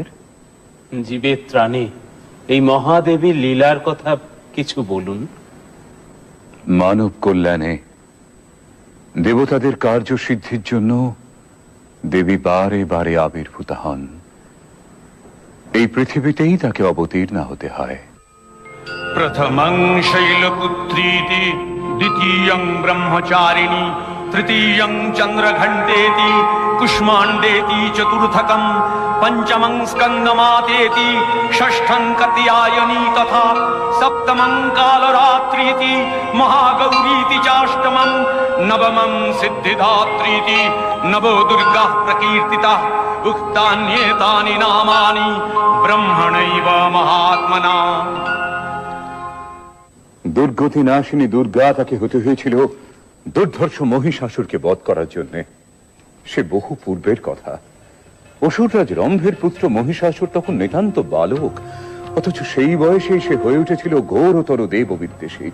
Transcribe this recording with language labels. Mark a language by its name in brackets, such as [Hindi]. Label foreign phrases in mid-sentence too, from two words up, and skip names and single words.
[Bangla] জীবের ত্রাণে এই মহাদেবীর লীলার কথা কিছু বলুন। মানব কল্যাণে দেবতাদের কার্যসিদ্ধির জন্য দেবী বারে বারে আবির্ভূত হন। এই পৃথিবীতেই তাকে অবতীর্ণা হতে হয়। [Sanskrit] प्रथमं शैलपुत्रीति, द्वितीयं ब्रह्मचारिणी, तृतीयं चन्द्रघण्टेति, कुष्माण्डेति, चतुर्थकं पञ्चमं स्कन्दमातेति, षष्ठं कात्यायनी तथा, सप्तमं कालरात्रीति, महागौरीति चाष्टमं, नवमं सिद्धिदात्रीति, नवो दुर्गाः प्रकीर्तिताः। उक्तान्येतानि नामानि ब्रह्मणैव महात्मना। [Bangla] দুর্গতি নাশিনী দুর্গা তাকে হতে হয়েছিল দুর্ধর্ষ মহিষাসুরকে বধ করার জন্য। সে বহু পূর্বের কথা। অসুররাজ রম্ভের পুত্র মহিষাসুর তখন নিতান্ত বালক, অথচ সেই বয়সেই সে হয়ে উঠেছিল ঘোরতর দেব বিদ্বেষী।